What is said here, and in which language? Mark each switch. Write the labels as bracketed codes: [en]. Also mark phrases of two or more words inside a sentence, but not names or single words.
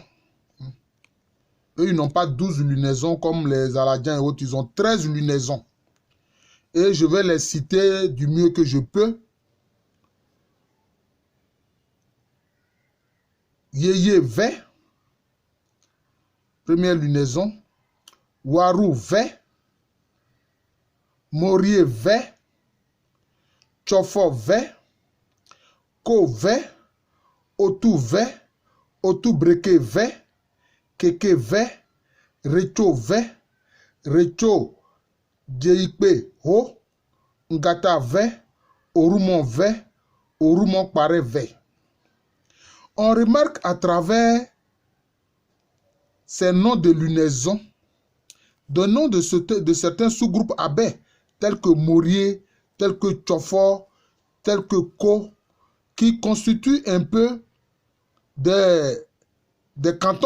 [fr] Eux, ils n'ont pas 12 lunaisons comme les Aladiens et autres. Ils ont 13 lunaisons. Et je vais les citer du mieux que je peux. Yeye V. Première lunaison. Waru V. Morie V. Chofo V. Ko V. Otu V. Otu Breke V. Keke V. Recho V. Recho Djeikpe Ho. Ngata V. Orumon V. Orumon Pare V. On remarque à travers ces noms de lunaison, de noms de certains sous-groupes abbés, tels que Mourier, tels que Chofor, tels que Ko, qui constituent un peu des cantons.